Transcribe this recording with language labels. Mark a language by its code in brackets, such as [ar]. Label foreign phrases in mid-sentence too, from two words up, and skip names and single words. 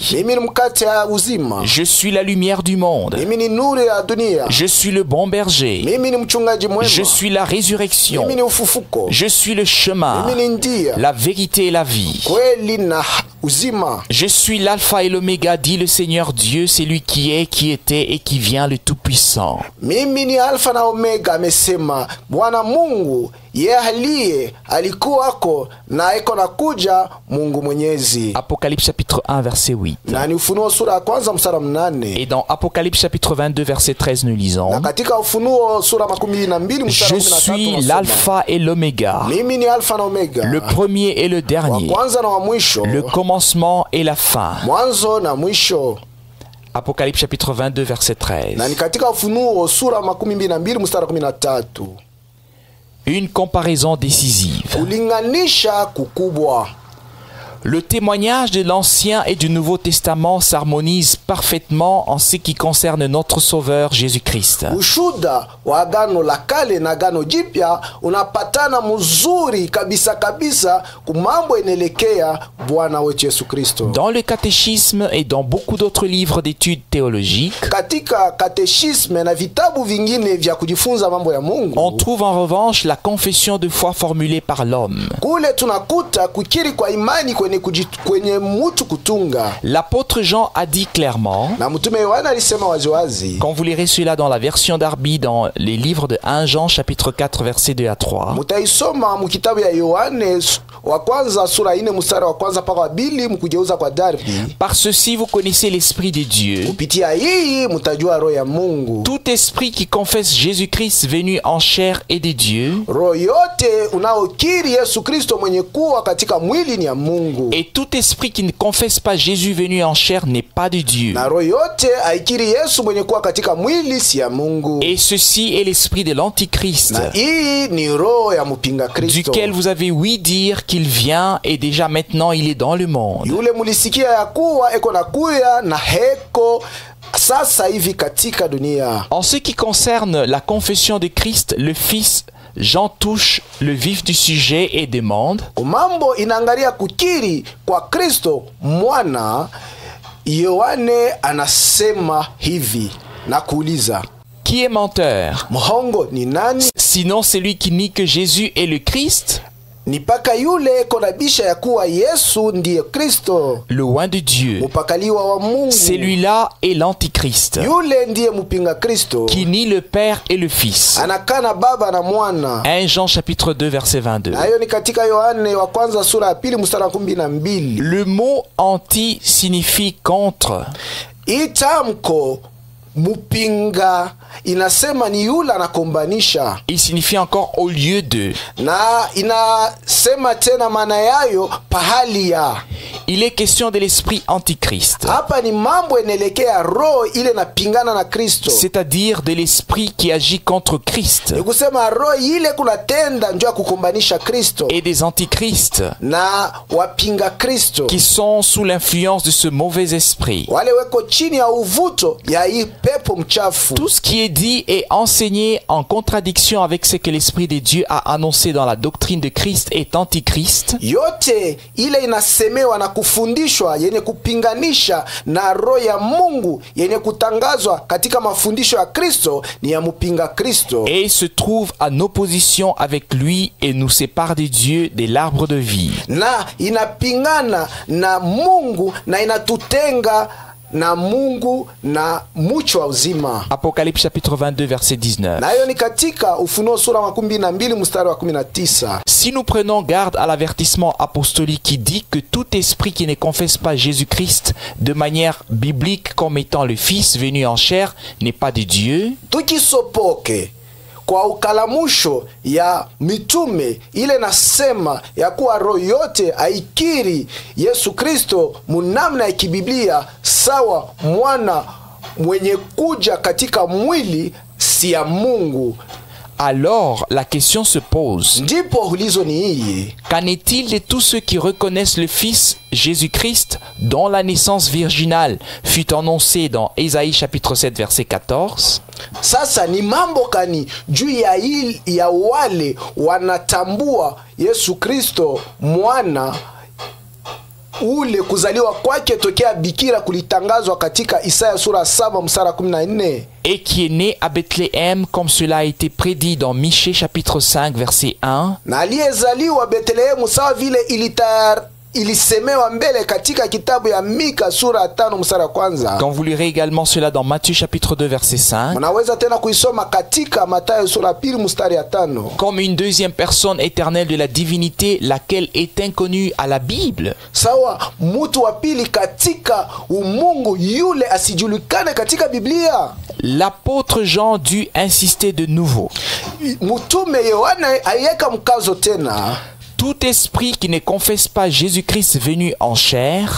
[sw] mimi ni mkate wa uzima, [fr] je suis la lumière du monde, [sw] mimi ni nuru ya dunia, [fr] je suis le bon berger, [sw] mimi ni mchungaji mwema, [fr] je suis la résurrection, [sw] mimi ni ufufuko, [fr] je suis le chemin, [sw] mimi ni njia, [fr] la vérité et la vie, [sw] kweli na uzima. [fr] Je suis l'alpha et l'oméga, dit le Seigneur Dieu, c'est lui qui est, qui était et qui vient, le Tout-Puissant. [sw] Mimi ni alfa na omega, amesema Bwana Mungu, yeye aliye alikuwako na eko na kuja, Mungu Mwenyezi. [fr] Apocalypse chapitre 1 verset 8. [sw] Na ni Ufunuo sura ya kwanza mstari wa 8. [fr] Et dans Apocalypse chapitre 22 verset 13 nous lisons, [sw] na katika Ufunuo sura 22 mstari wa 13, [fr] je suis l'alpha et l'oméga, [sw] mimi ni alfa na omega, [fr] le premier et le dernier, [sw] wa kwanza na wa mwisho, [fr] le commencement et la fin. [sw] Mwanzo na mwisho. [fr] Apocalypse chapitre 22 verset 13. [sw] Na ni katika Ufunuo sura 22 mstari wa 13. [fr] Une comparaison décisive. [sw] Kulinganisha kukubwa. [fr] Le témoignage de l'Ancien et du Nouveau Testament s'harmonise parfaitement en ce qui concerne notre Sauveur Jésus-Christ. [sw] Ushuda wa Agano la Kale na Agano Jipya unapatana mzuri kabisa kumambo inaelekea Bwana wetu Yesu Kristo. [fr] Dans le catéchisme et dans beaucoup d'autres livres d'études théologiques, [sw] katika katechisme na vitabu vingine vya kujifunza mambo ya Mungu, [fr] on trouve en revanche la confession de foi formulée par l'homme. [sw] Kule tunakuta kukiri kwa imani kwenye mtu kutunga. [fr] L'apôtre Jean a dit clairement, [sw] na mtume Yohana alisema waziwazi, [fr] quand vous lirez cela dans la version d'Arby dans les livres de 1 Jean chapitre 4 versets 2 à 3, [sw] mutaisoma mukitabu ya Yohane wa kwanza sura 4 mstari wa kwanza mpaka wa 2 mkugeuza kwa Darby. [fr] Par ceci vous connaissez l'esprit de Dieu. [sw] Kupitia hii mtajua roho ya Mungu. [fr] Tout esprit qui confesse Jésus-Christ venu en chair est de Dieu. [sw] Roho yote unaokiri Yesu Kristo mwenye kuwa katika mwili ni ya Mungu. [fr] Et tout esprit qui ne confesse pas Jésus venu en chair n'est pas de Dieu. [sw] Na roho yote aikiri Yesu mwenye kuwa katika mwili si ya Mungu. [fr] Et ceci est l'esprit de l'Antichrist. [sw] Na hii ni roho ya mpinga Kristo. [fr] Duquel vous avez ouï dire qu'il vient et déjà maintenant il est dans le monde. [sw] Yule mulisikia ya kuwa eko na kuya na heko sasa hivi katika dunia. [fr] En ce qui concerne la confession de Christ, le Fils, Jean touche le vif du sujet et demande: [sw] Mambo inaangalia kukiri kwa Kristo mwana, Yohane anasema hivi na kuuliza, [fr] qui est menteur? [sw] mhongo ni nani? [fr] Sinon celui qui nie que Jésus est le Christ, [sw] Ni paka yule konabisha ya kuwa Yesu ndiye Kristo, [fr] le oint de Dieu. [sw] mupakaliwa wa Mungu. [fr] Celui-là est l'antichrist, [sw] Yule ndiye mupinga Kristo, [fr] qui nie le Père et le Fils. [sw] anakana Baba na Mwana. [fr] 1 Jean chapitre 2 verset 22. [sw] Na hiyo ni katika Yohane wa kwanza sura ya 2 mstari wa 12. [fr] Le mot anti signifie contre. [sw] Itamko mupinga inasema ni yule anakombanisha, [fr] Il signifie encore au lieu de. [sw] na inasema tena maana yayo pahali ya. [fr] Il est question de l'esprit antichrist, [sw] Hapa ni mambo inaelekea roho ile napingana na Kristo, [fr] c'est-à-dire de l'esprit qui agit contre Christ, [sw] ni kusema roho ile kunatenda njoo ya kukombanisha Kristo [fr] et des antichrists [sw] na wapinga Kristo, [fr] qui sont sous l'influence de ce mauvais esprit. [sw] wale weko chini ya uvuto ya hii pepo mchafu. [fr] Tout ce qui est dit est enseigné en contradiction avec ce que l'Esprit de Dieu a annoncé dans la doctrine de Christ est antichrist, [sw] Yote ile inasemewa na kufundishwa yenye kupinganisha na roho ya Mungu yenye kutangazwa katika mafundisho ya Kristo ni ya mpinga Kristo, [fr] et se trouve en opposition avec lui et nous sépare de Dieu, de l'arbre de vie. [sw] na inapingana na Mungu na inatutenga na Mungu na mucho wa uzima. [fr] Apocalypse chapitre 22 verset 19. [sw] Na hiyo ni katika Ufunuo sura 12 mstari wa 19. [fr] Si nous prenons garde à l'avertissement apostolique qui dit que tout esprit qui ne confesse pas Jésus-Christ de manière biblique comme étant le Fils venu en chair n'est pas de Dieu, [sw] Tukisopoke kwa ukalamusho ya mitume ile nasema ya kuwa roho yote aikiri Yesu Kristo munamna ya kibiblia sawa mwana mwenye kuja katika mwili si ya Mungu, [fr] alors la question se pose: [sw] ndipo ulizo ni hii: [fr] qu'en est-il de tous ceux qui reconnaissent le Fils Jésus-Christ dont la naissance virginale fut annoncée dans Ésaïe chapitre 7 verset 14? [sw] Sasa ni mambo kani juu ya wale wanatambua Yesu Kristo mwana ule kuzaliwa kwake tokea bikira kulitangazwa katika Isaya sura 7 mstari 14, [fr] et qui est né à Bethléem comme cela a été prédit dans Michée chapitre 5 verset 1, [sw] na aliyezaliwa Betlehemu sawa vile ilisemewa mbele katika kitabu ya Mika sura 5 mstari wa kwanza. [fr] quand vous lirez également cela dans Matthieu chapitre 2 verset 5, [sw] Mnaweza tena kuisoma katika Mathayo sura 2 mstari ya 5. [fr] comme une deuxième personne éternelle de la divinité, laquelle est inconnue à la Bible. [sw] Sawa mtu wa pili katika umungu yule asijulikane katika Biblia. [fr] L'apôtre Jean dut insister de nouveau: [sw] Mtume Yohane aiweka mkazo tena [fr] tout esprit qui ne confesse pas Jésus-Christ venu en chair